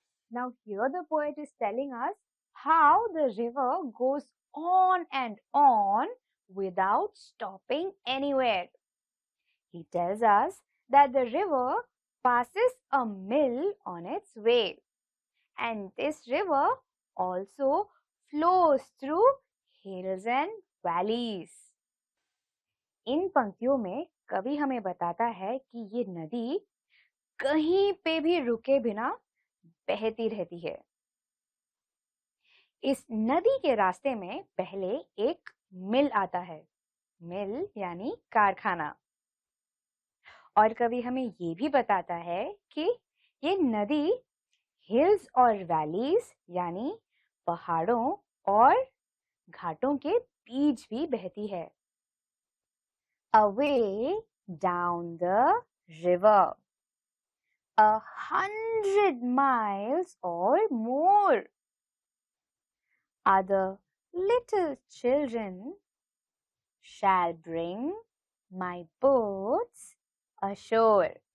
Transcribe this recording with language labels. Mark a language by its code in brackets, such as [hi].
[en] Now here the poet is telling us how the river goes on and on without stopping anywhere. He tells us that the river passes a mill on its way, and this river also flows through hills and valleys. [hi] इन पंक्तियों में कवि हमें बताता है कि ये नदी कहीं पे भी रुके बिना बहती रहती है। इस नदी के रास्ते में पहले एक मिल आता है। मिल यानी कारखाना। और कवि हमें ये भी बताता है कि ये नदी हिल्स और वैलीज यानी पहाड़ों और घाटों के बीच भी बहती है। [en] Away down the river, 100 miles or more, other little children shall bring my boats ashore.